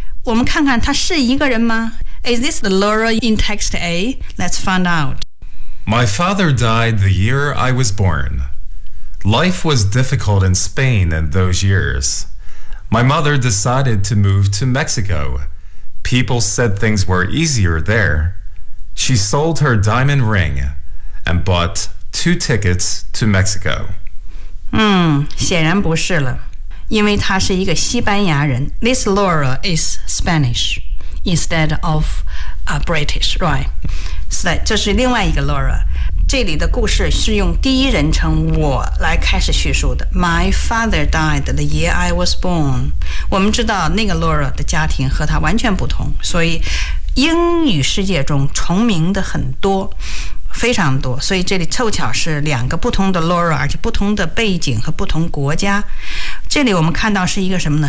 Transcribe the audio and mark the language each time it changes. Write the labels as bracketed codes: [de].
[zh] 我们看看她是一个人吗？ [en] Is this the Laura in text A? Let's find out. My father died the year I was born. Life was difficult in Spain in those years. My mother decided to move to Mexico. People said things were easier there. She sold her diamond ring and bought two tickets to Mexico. [zh] 显然不是了，因为她是一个西班牙人。 [en] This Laura is Spanish. Instead of British, right? So that [zh] 这是另外一个 [en] Laura. [zh] 这里的故事是用第一人称我来开始叙述的。 [en] My father died the year I was born. [zh] 我们知道那个 Laura 的家庭和他完全不同，所以英语世界中重名的很多，非常多，所以这里凑巧是两个不同的 Laura， 而且不同的背景和不同国家。这里我们看到是一个什么呢？